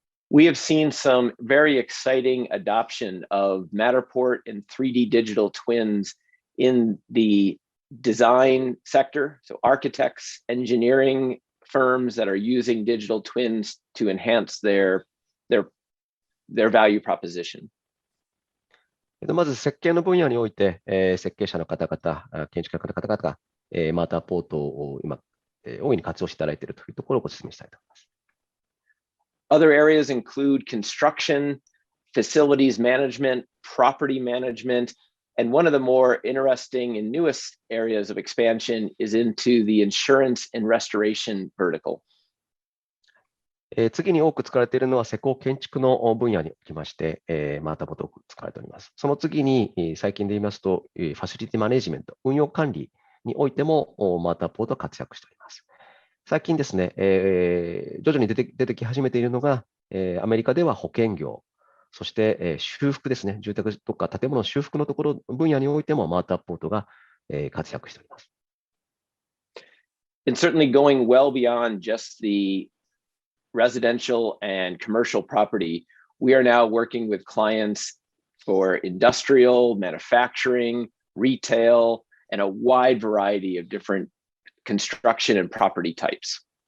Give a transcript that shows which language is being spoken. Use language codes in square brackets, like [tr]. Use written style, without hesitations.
[en] We have seen some very exciting adoption of Matterport and 3D digital twins in the design sector, so architects, engineering firms that are using digital twins to enhance their value proposition. [ja] まず設計の分野において、設計者の方々、建築家の方々が、マーターポートを今、大いに活用していただいているというところをご説明したいと思います。 [en] Other areas include construction, facilities management, property management, and one of the more interesting and newest areas of expansion is into the insurance and restoration vertical. [ja] 次に多く使われているのは施工建築の分野におきまして、マーターポートを使われております。その次に、最近で言いますと、ファシリティマネジメント、運用管理においてもマーターポートは活躍しております。最近ですね、徐々に出てき始めているのが、アメリカでは保険業、そして、修復ですね、住宅とか建物の修復のところ分野においてもマーターポートが、活躍しております。 [en] And certainly going well beyond just the residential and commercial property, we are now working with clients for industrial, manufacturing, retail, and a wide variety of different construction and property types.